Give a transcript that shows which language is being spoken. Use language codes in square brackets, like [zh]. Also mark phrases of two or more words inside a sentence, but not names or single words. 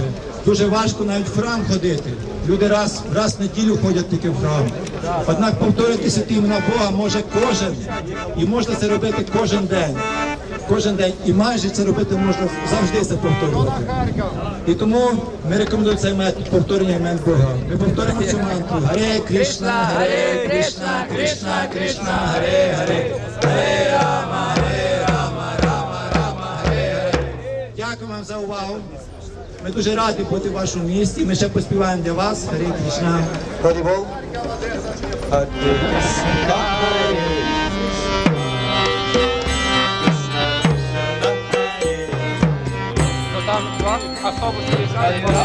[uk] Дуже важко навіть в храм ходити. Люди раз в неділю ходять тільки в храм. Однак повторити святі імена Бога може кожен. І можна це робити кожен день. Кожен день. І майже це робити можна завжди це повторювати. І тому ми рекомендуємо цей метод повторення імен Бога. Ми повторюємо цю мантру. Харе Кришна, Харе Кришна, Кришна, Кришна, Харе Харе, Харе Рама, Харе Рама, Рама, Рама, Харе Харе. Дякую вам за увагу. Ми дуже раді бути в вашому місті. Ми ще поспіваємо для вас. Харе Кришна. Харибол. Харе Кришна, Харе Там автобус приїжджає.